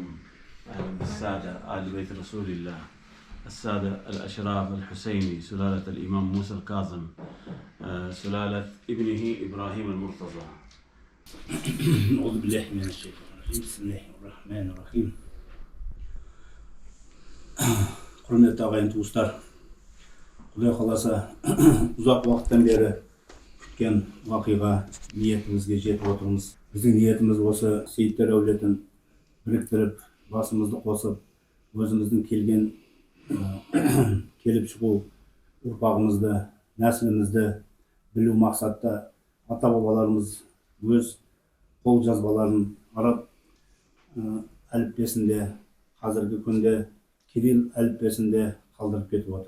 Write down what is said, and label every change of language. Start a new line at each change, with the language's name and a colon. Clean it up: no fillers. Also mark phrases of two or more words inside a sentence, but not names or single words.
Arabic: أهلا بالسادة آل بيت رسول الله، السادة الأشراف الحسيني، سلالة الإمام موسى الكاظم، سلالة ابنه إبراهيم المرتضى. أعوذ بالله من الشيطان الرجيم. بسم الله الرحمن الرحيم.
Kazakh: Hürmetli ağayın tuğuslar, Құдай қаласа ұзақ уақыттан бері күткен вақиға ниетімізге жетіп отырмыз. Біздің ниетіміз осы сейіттер әулетін біріктіріп, басымызды қосып, өзіміздің келіп шығу ұрпағымызды, нәсілімізді білу мақсатта ата-бабаларымыз өз қол жазбаларын араб әліппесінде, қазіргі күнде кирилл әліппесінде қалдырып кетіп отыр.